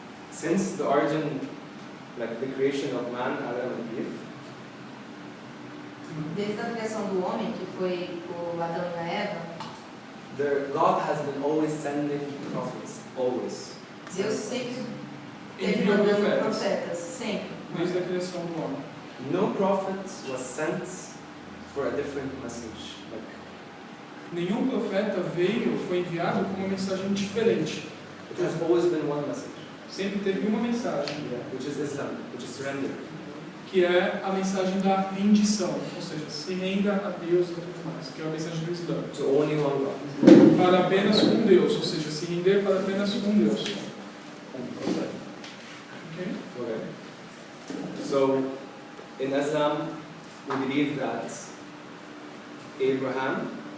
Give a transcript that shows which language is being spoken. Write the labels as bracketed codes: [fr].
[en] Since the origin, like the creation of man, Adam and Eve, [pt] Desde a criação do homem, que foi o Adão e a Eva, [en] God has been always sending prophets, always. [pt] Deus sempre teve Enviou mandando profetas. profetas, sempre. Desde a criação do homem. [en] No prophet was sent for a different message. Like, [pt] Nenhum profeta veio, foi enviado com uma mensagem diferente. [en] it has always been one message, [pt] Sempre teve uma mensagem, [en] which is Islam, which is surrender. [pt] que é a mensagem da rendição, ou seja, se renda a Deus e tudo mais, que é a mensagem do Islã. [en] To only one God. [pt] Para apenas um Deus, ou seja, se render para apenas um Deus. [en] Okay. [pt] Ok? [en] Okay. So, in Islam, we believe that Abraham